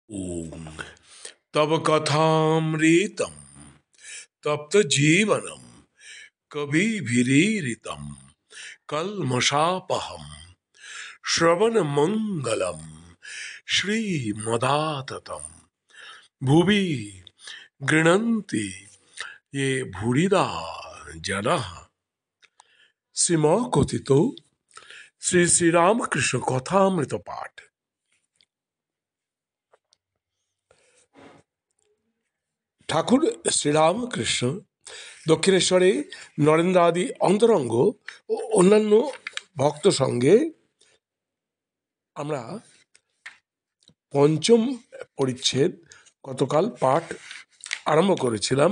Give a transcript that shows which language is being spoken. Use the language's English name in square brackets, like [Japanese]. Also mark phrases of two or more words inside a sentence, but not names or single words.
[Sanskrit] ॐ तव कथामृतं तप्तजीवनं कविभिरीरितं कल्मषापहं श्रवणमङ्गलं श्रीमदाततं भुवि गृह्णन्ति ये भूरिदा जनाः श्रीमकथितो श्री श्रीरामकृष्ण कथामृत पाठ। [Bangla] ঠাকুর শ্রীরামকৃষ্ণ দক্ষিণেশ্বরে নরেন্দ্র আদি অন্তরঙ্গ ও অন্যান্য ভক্ত সঙ্গে আমরা পঞ্চম পরিচ্ছেদ গতকাল পাঠ আরম্ভ করেছিলাম।